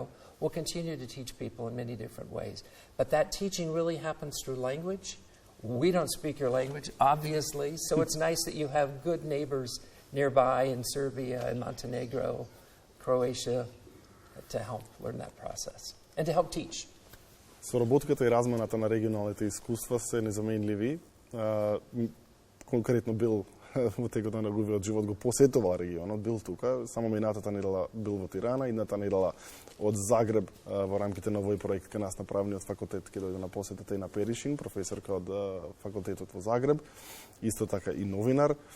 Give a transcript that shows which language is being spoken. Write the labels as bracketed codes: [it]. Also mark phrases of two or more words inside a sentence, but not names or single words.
[en] We'll continue to teach people in many different ways. But that teaching really happens through language. We don't speak your language, obviously, so it's nice that you have good neighbors nearby in Serbia and Montenegro, Croatia, to help learn that process and to help teach. [mk] Соработката и размената на регионалните искуства се незаменливи. Конкретно бил во текот на неговиот живот го посетувал регионот, бил тука, само минатата недела бил во Тирана, идната недела од Загреб во рамките на овој проект кај нас на правниот факултет ќе дојде на посетата и на Перишин, професорка од факултетот во Загреб, исто така и новинар.